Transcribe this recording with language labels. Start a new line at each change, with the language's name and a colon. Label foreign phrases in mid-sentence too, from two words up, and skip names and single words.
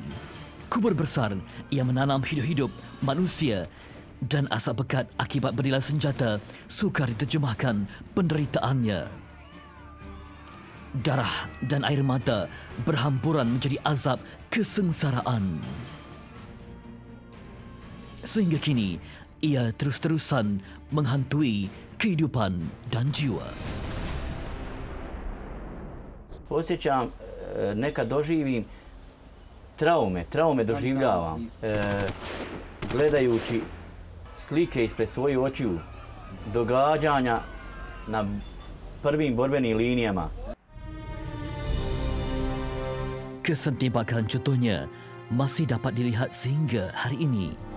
Malay: Kubur besar yang menanam hidup-hidup manusia dan asap pekat akibat berilah senjata sukar diterjemahkan penderitaannya. Darah dan air mata berhamburan menjadi azab kesengsaraan. Sehingga kini, ia terus-terusan menghantui kehidupan dan jiwa.
Bosnian: Osjećam, nekad doživim traume doživljavam. Gledajući slike ispred svojih očiju, događanja na prvim borbenim linijama.
Malay: Kesan tembakan contohnya masih dapat dilihat sehingga hari ini.